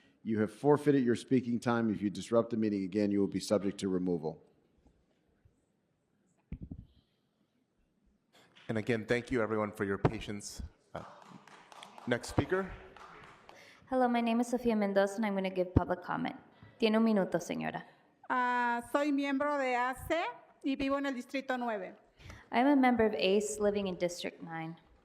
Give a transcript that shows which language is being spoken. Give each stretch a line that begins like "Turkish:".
English: You have forfeited your speaking time. If you disrupt the meeting again, you will be subject to removal. And again, thank you everyone for your patience. Next speaker. Hello, my name is Sofia Mendoza, and I'm going to give public comment.
Spanish: Tiene un minuto, señora. Soy miembro de ACE y vivo en el Distrito 9.
English: I'm a member of ACE living in District 9.